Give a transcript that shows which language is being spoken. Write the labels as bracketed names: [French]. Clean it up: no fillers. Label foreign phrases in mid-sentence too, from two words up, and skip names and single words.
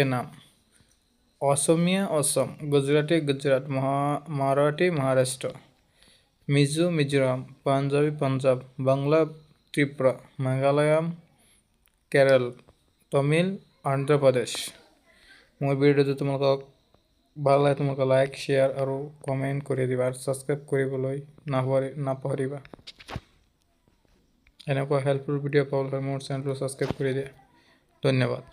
[Hindi] नाम: असमिया असम, गुजराती गुजरात, मराठी महाराष्ट्र, मिजो मिजोराम, पांजाबी पंजाब, बांग्ला त्रिपुरा, मेघालयम केरल, तमिल आंध्र प्रदेश। [Assamese] মোৰ ভিডিঅ'টো তোমালোকক ভাল লাগে তোমালোকে [English] like share [Assamese] আৰু কমেণ্ট কৰি দিবা আৰু ছাবস্ক্ৰাইব কৰিবলৈ নাপাহৰিবা। এনেকুৱা [English] helpful video' [Assamese] পাবলৈ মোৰ চেনেলটো ছাবস্ক্ৰাইব কৰি দিয়া। ধন্যবাদ।